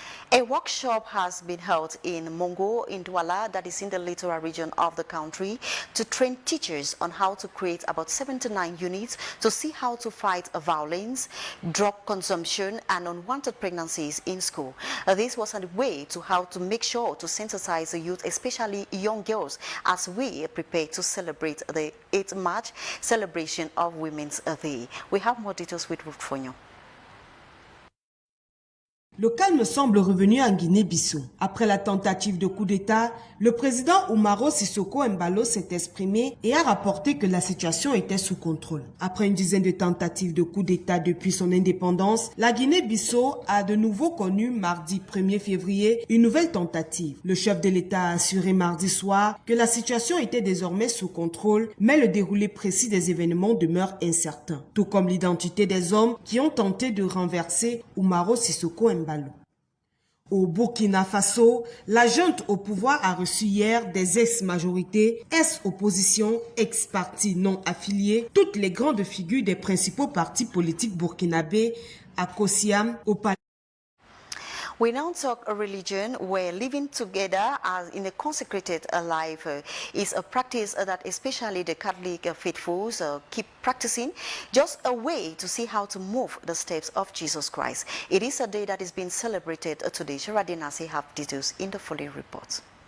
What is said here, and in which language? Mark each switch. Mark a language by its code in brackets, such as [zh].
[en] A workshop has been held in Mongo, in Douala, that is in the littoral region of the country, to train teachers on how to create about 79 units to see how to fight violence, drug consumption, and unwanted pregnancies in school. This was a way to how to make sure to sensitize the youth, especially young girls, as we prepare to celebrate the 8th March celebration of Women's Day. We have more details with Ruth Fonyo. [fr] Le calme semble revenu en Guinée-Bissau. Après la tentative de coup d'État, le président Umaro Sissoko Embalo s'est exprimé et a rapporté que la situation était sous contrôle. Après une dizaine de tentatives de coup d'État depuis son indépendance, la Guinée-Bissau a de nouveau connu mardi 1er février une nouvelle tentative. Le chef de l'État a assuré mardi soir que la situation était désormais sous contrôle, mais le déroulé précis des événements demeure incertain, tout comme l'identité des hommes qui ont tenté de renverser Umaro Sissoko Embalo. Au Burkina Faso, la junte au pouvoir a reçu hier des ex-majorités, ex-opposition, ex-partis non affiliés, toutes les grandes figures des principaux partis politiques burkinabés à Kosiam, au palais. [en] We now talk a religion where living together as in a consecrated life is a practice that especially the Catholic faithfuls keep practicing, just a way to see how to move the steps of Jesus Christ. It is a day that is being celebrated today. Sharadinasi have details in the following report.